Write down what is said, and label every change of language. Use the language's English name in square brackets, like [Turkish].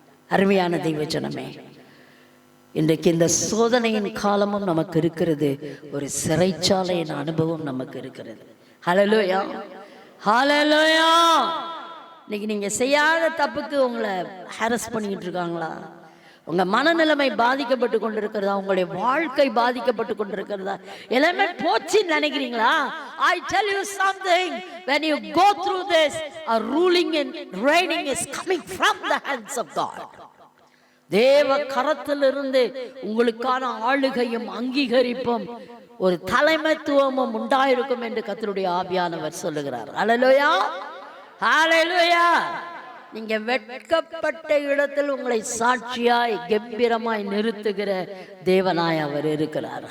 [Tamil] அருமையான தெய்வஜனமே, இன்றைக்கு இந்த சோதனையின் காலமும் நமக்கு இருக்கிறது, ஒரு சிறைச்சாலையின் அனுபவம் நமக்கு இருக்கிறது. ஹல்லேலூயா, ஹல்லேலூயா. இன்னைக்கு நீங்க செய்யாத தப்புக்கு உங்களை ஹாரஸ் பண்ணிக்கிட்டு இருக்காங்களா, உங்க மனநிலைமை பாதிக்கப்பட்டு கொண்டிருக்கிறதா, உங்களுடைய வாழ்க்கை பாதிக்கப்பட்டு கொண்டிருக்கிறதா, எல்லாமே போச்சுன்னு நினைக்கிறீங்களா? [English] I tell you something, when you go through this, a ruling and reigning is coming from the hands of God. [Tamil] தேவ கரத்திலிருந்து உங்களுக்கான ஆளுகையும் அங்கீகரிப்பும் ஒரு தலைமைத்துவமும் உண்டாயிருக்கும் என்று கர்த்தருடைய ஆவியானவர் சொல்லுகிறார். ஹல்லேலூயா, ஹல்லேலூயா. நீங்க வெட்கப்பட்ட இடத்தில் உங்களை சாட்சியாய் கம்பீரமாய் நிறுத்துகிற தேவனாய் அவர் இருக்கிறார்.